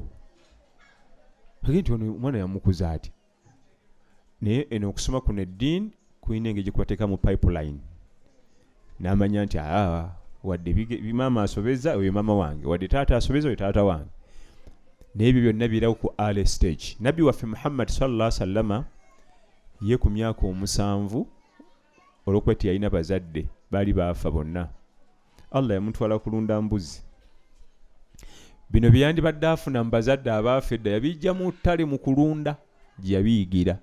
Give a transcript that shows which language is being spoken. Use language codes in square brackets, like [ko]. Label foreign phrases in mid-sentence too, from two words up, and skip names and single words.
[lg] Hagi nti ono omwana yamukuza ati. Naye eno okusoma kuno eddiini kuyina engeri gye kubateeka mu pipeline. N'amanya nti wadde maama asobeza oyo maama wange, wadde taata asobeza oyo taata wange. Naye ebyo byonna birawo ku [en] early stage. [lg] Nabbi waffe Muhammad [ar] صلى الله عليه وسلم [lg] ye ku myaka 7 olw'okweti yalina bazadde baali baafa bonna. Allah yamutwala kulunda mbuzi. Bino byandibadde afuna mu bazadde abaafa edda yabijja mu ttale mu kulunda gye yabiyigira.